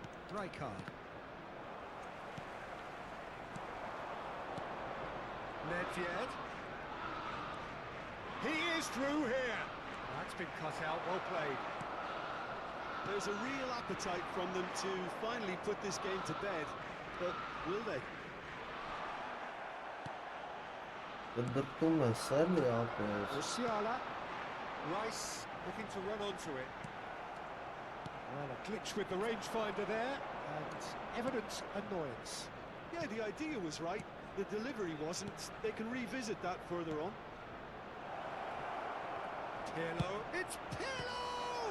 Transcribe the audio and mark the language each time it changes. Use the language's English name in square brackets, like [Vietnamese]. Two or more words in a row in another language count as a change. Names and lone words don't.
[English] Rijkaard. Nedved. He is through here. That's been cut out, well played. There's a real appetite from them to finally put this game to bed, but will they? Դրտում է, սելի ապեր։ Musiala. Rice looking to run onto it. Well, a glitch with the rangefinder there, and evident annoyance. Yeah, the idea was right. The delivery wasn't. They can revisit that further on. Pirlo. It's Pirlo!